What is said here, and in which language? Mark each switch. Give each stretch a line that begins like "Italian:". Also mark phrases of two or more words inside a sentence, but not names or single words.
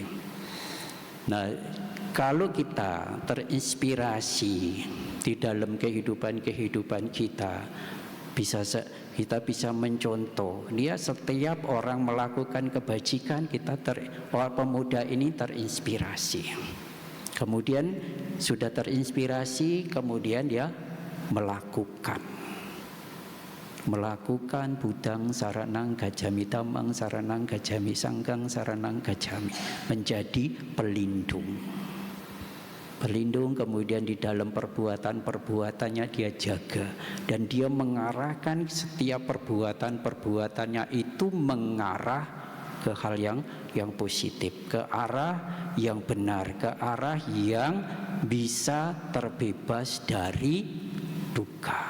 Indonesian: Nah, kalau kita terinspirasi di dalam kehidupan kita bisa mencontoh. Dia setiap orang melakukan kebajikan, pemuda ini terinspirasi. Kemudian sudah terinspirasi, kemudian dia melakukan
Pali: Buddhang saranang gacami, dhammang saranang gacami, sanghang saranang gacami,
Indonesian: menjadi pelindung, kemudian di dalam perbuatannya dia jaga, dan dia mengarahkan setiap perbuatannya itu mengarah ke hal yang positif, ke arah yang benar, ke arah yang bisa terbebas dari duka.